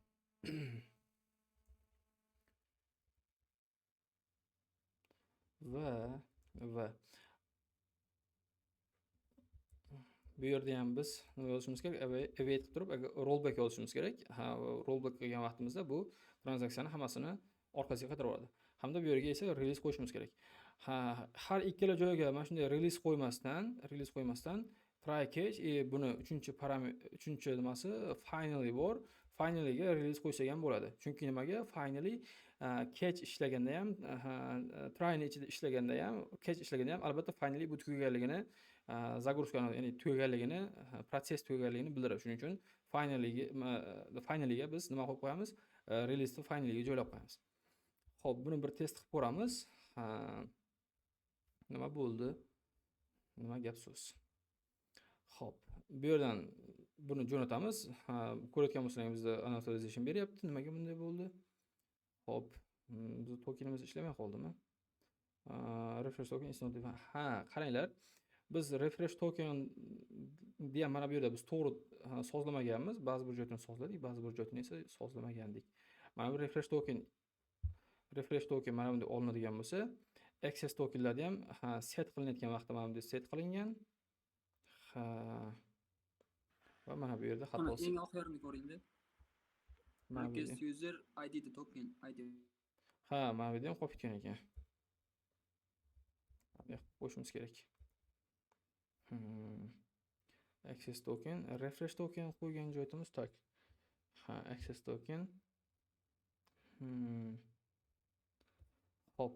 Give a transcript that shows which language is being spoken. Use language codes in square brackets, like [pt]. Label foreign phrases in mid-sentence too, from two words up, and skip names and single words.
[uz] va bu yerda ham biz nima yozishimiz kerak? Await qilib turib, rollback yozishimiz kerak. Rollback qilgan vaqtimizda bu tranzaksiyani hammasini orqasiga qaytarib yuboradi. Hamda bu yerga esa release qo'yishimiz kerak. Har ikkala joyga mana shunday release qo'ymasdan [en] try catch [uz] buni uchinchi nimasi finally bor. Finally ga release qo'ysak ham bo'ladi. Chunki nimaga? Finally catch ishlaganda ham, try ni ichida ishlaganda ham, catch ishlaganda ham albatta finally bu tugaganligini, загрузканы, ya'ni tugaganligini, proses tugaganligini bildiradi. Shuning uchun finally ga biz nima qo'yib qo'yamiz? Release ni finally ga joylab qo'yamiz. Xo'p, buni bir test qilib ko'ramiz. Nima bo'ldi? Nima gap so'z? Xo'p, bu yerdan buni jo'natamiz. Ko'rayotgan bo'lsangiz bizda annotation beryapti. Nimaga bunday bo'ldi? Xo'p, biz tokenimiz ishlamay qoldimi? [en] Refresh token is not defined. [uz] Qaranglar. Biz [en] refresh token [uz] degan mana bu yerda biz to'g'ri sozlamaganmiz. Ba'zi bir joydan sozladik, ba'zi bir joydan esa sozlamagandik. Mana bu [en] refresh token [uz] mana bunday olinadigan bo'lsa, [en] access tokenlarda [uz] ham set qilinayotgan vaqtda mana bunday set qilingan. Va mana bu yerda xatosi. Eng oxirini ko'ring-da. [en] Request user ID the token ID. [uz] Mana bu yerda ham qolib ketgan ekan. Bunday qo'shimiz kerak. [en] Access token, refresh token [uz] qo'ygan joyimiz tak. [en] Access token. Hop.